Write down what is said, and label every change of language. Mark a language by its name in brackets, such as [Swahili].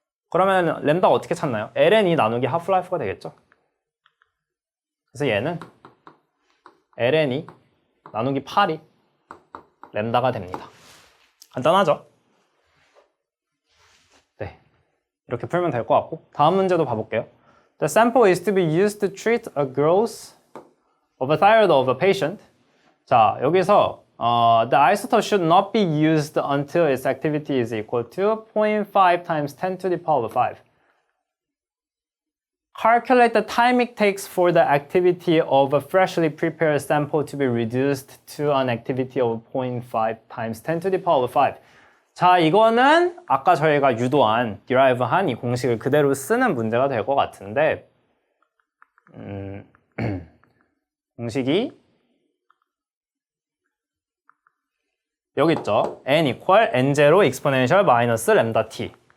[Korean] 그러면 램다 어떻게 찾나요? ln이 나누기 하프라이프가 되겠죠. 그래서 얘는 ln이 나누기 8이 램다가 됩니다. 간단하죠? 네, 이렇게 풀면 될 것 같고 다음 문제도 봐볼게요. [English] The sample is to be used to treat a growth of a thyroid of a patient. [Korean] 자, 여기서 [English] the isotope should not be used until its activity is equal to 0.5 times 10 to the power of 5. Calculate the time it takes for the activity of a freshly prepared sample to be reduced to an activity of 0.5 times 10 to the power of 5. [Korean] 자, 이거는 아까 저희가 유도한, derive한 이 공식을 그대로 쓰는 문제가 될 것 같은데 공식이 여기 있죠. [English] n equal n0 exponential minus lambda t.